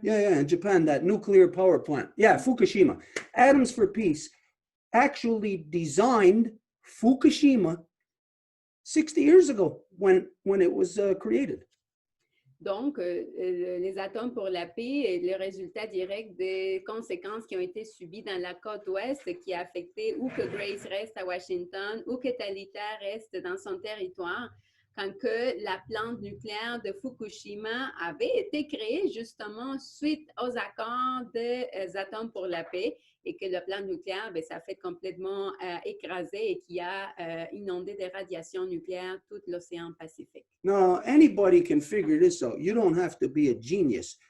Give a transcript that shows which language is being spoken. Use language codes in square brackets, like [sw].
[en] Yeah, in Japan, that nuclear power plant. Yeah, Fukushima. Atoms for Peace actually designed Fukushima 60 years ago when it was created. [fr] Donc, les atomes pour la paix est le résultat direct des conséquences qui ont été subies dans la côte ouest qui a affecté ou que Grace reste à Washington ou que Talita reste dans son territoire quand que la plante nucléaire de Fukushima avait été créée justement suite aux accords des atomes pour la paix et que le plante nucléaire, bien, ça a fait complètement écraser et qui a inondé de radiations nucléaires tout l'océan Pacifique. [en] Now, anybody can figure this out. You don't have to be a genius.